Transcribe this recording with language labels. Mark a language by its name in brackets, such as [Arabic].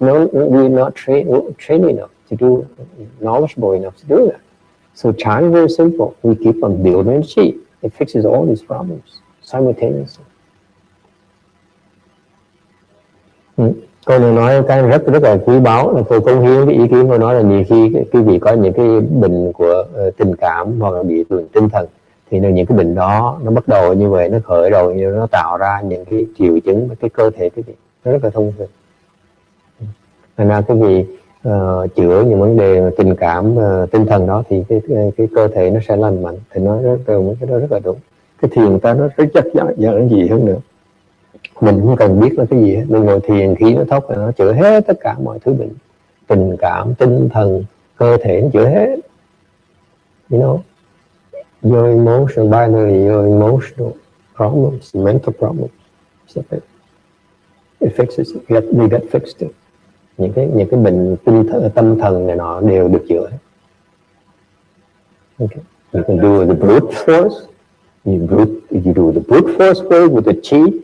[English] No, we're not trained enough to do, knowledgeable enough to do that. So Chan is very simple. We keep on building the chi. It fixes all these problems simultaneously. [Vietnamese] Cô này nói cái rất là quý báu, là cô cống hiến cái ý kiến cô nói là nhiều khi quý vị có những cái bệnh của tình cảm hoặc là bị tinh thần, thì những cái bệnh đó nó bắt đầu như vậy, nó khởi đầu như nó tạo ra những cái triệu chứng với cái cơ thể quý vị nó rất là thông thường. Thành ra quý vị chữa những vấn đề tình cảm tinh thần đó thì cái cơ thể nó sẽ lành mạnh. Thì nó cái đó rất là đúng. Cái thiền ta nó rất chắc giản gì hơn nữa. Mình không cần biết là cái gì hết. Mình ngồi thiền khí nó thốc là nó chữa hết tất cả mọi thứ bệnh, tình cảm, tinh thần, cơ thể nó chữa hết. [English] You know, your emotional, binary, your emotional problems, mental problems, it fixes it. We get fixed it. [Vietnamese] Những cái bệnh tâm thần này nọ đều được chữa. [English] Okay. You can do the brute force. You do the brute force way with the chi.